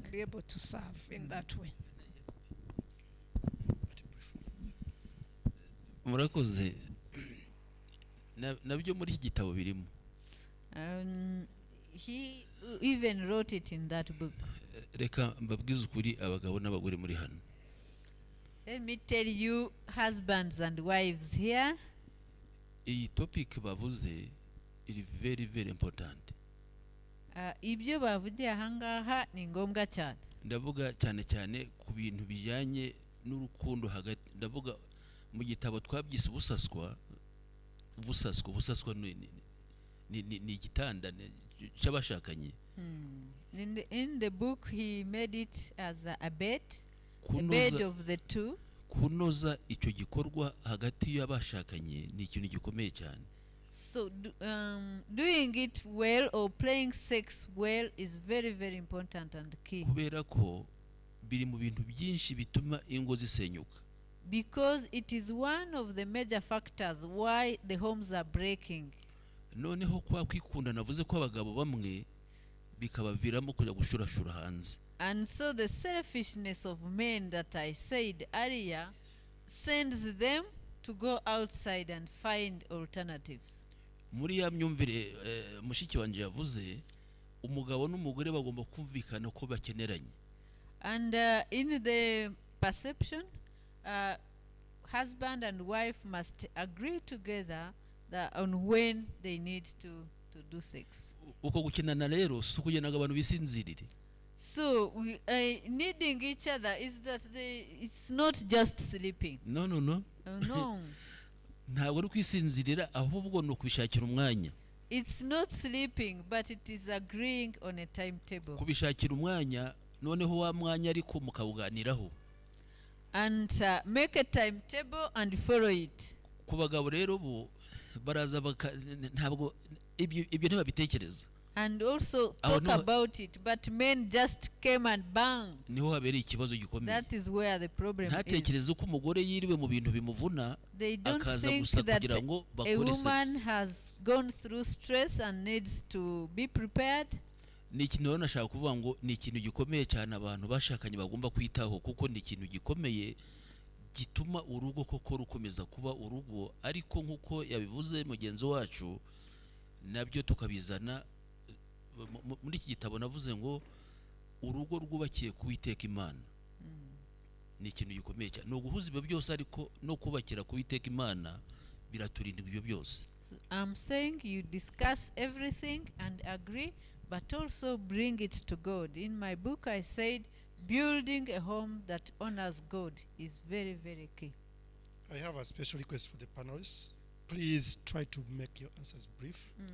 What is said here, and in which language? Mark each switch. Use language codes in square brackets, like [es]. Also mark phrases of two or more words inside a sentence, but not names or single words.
[en] To be able to serve in that way. [rw] Murakoze. Nabyo muri iki gitabo birimo. [en] He even wrote it in that book. [rw] Reka mbabwize ukuri abagabo n'abagore muri hano. [en] Let me tell you, husbands and wives here. [rw] Iyi topic bavuze iri [en] very very important. [rw] Ibyo bavugiye ahangaha ni ngombwa cyane. Ndavuga cyane cyane ku bintu bijyanye n'urukundo hagati. Ndavuga mu gitabo twabyise ubusaswa ni igitanda cy'abashakanye. [en] In the book he made it as a bed, the bed of the two. [rw] Kunoza icyo gikorwa hagati y'abashakanye ni ikintu gikomeye cyane. [en] So doing it well or playing sex well is very very important and key. [rw] Kubera ko biri mu bintu byinshi bituma ingo zisenyuka. [en] Because it is one of the major factors why the homes are breaking. [rw] Noneho kwa kwikunda navuze ko abagabo bamwe bikabaviramo kujya gushurashura hanze. [en] And so the selfishness of men that I said earlier sends them to go outside and find alternatives. [rw] Muri ya myumvire mushiki wanje yavuze umugabo n'umugore bagomba kumvikana ko bakeneranye. [en] And in the perception, husband and wife must agree together that on when they need to do sex. [rw] Uko gukenana rero si ukugira ngo abantu bisinzirire. [en] So needing each other is that it's not just sleeping. No. No. [rw] Ntabwo ari kwisinzirira ahubwo ni ukubishakira umwanya. [en] It's not sleeping, but it is agreeing on a timetable. [rw] Kubishakira umwanya noneho wa mwanya ariko mukawuganiraho. [en] And make a timetable and follow it. [rw] Ku bagabo rero bo baraza ntabwo ibyo ntibabitekereza. [en] And also talk about it, but men just came and bang. [rw] Niho habereye ikibazo gikomeye. [en] That is where the problem is. [rw] Ntatekereze ko umugore yiriwe mu bintu bimuvuna akaza gusa kugira ngo bakore sex. [en] A woman has gone through stress and needs to be prepared. [rw] Ni ikintu rero nashaka kuvuga ngo ni ikintu gikomeye cyane abantu bashakanye bagomba kwitaho, kuko ni ikintu gikomeye gituma urugo koko rukomeza kuba urugo, ariko nk'uko yabivuze mugenzi wacu nabyo tukabizana muri iki gitabo. Navuze ngo urugo rwubakiye ku Uwiteka Imana ni ikintu gikomeye cyane. No guhuza ibyo byose ariko no kubakira ku Uwiteka Imana biraturinda ibyo byose. [en] I'm saying you discuss everything and agree, but also bring it to God. In my book I said building a home that honors God is very, very key. I have a special request for the panelists. Please try to make your answers brief.